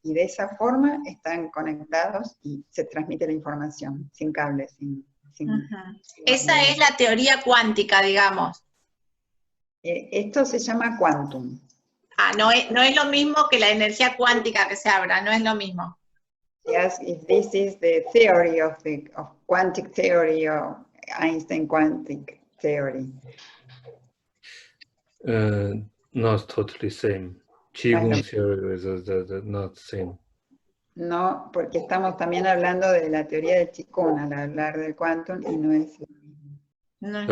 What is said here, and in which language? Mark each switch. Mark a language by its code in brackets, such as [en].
[es] Y de esa forma están conectados y se transmite la información, sin cables, sin Esa es la teoría cuántica, digamos. Esto se llama quantum. No es lo mismo que la energía cuántica que se habla, no es lo mismo. [en] Yes, if this is the theory of quantic theory or Einstein quantic theory. Not totally same. Qigong theory is not same. [es] No, porque estamos también hablando de la teoría de Qigong al hablar del quantum y no es lo mismo.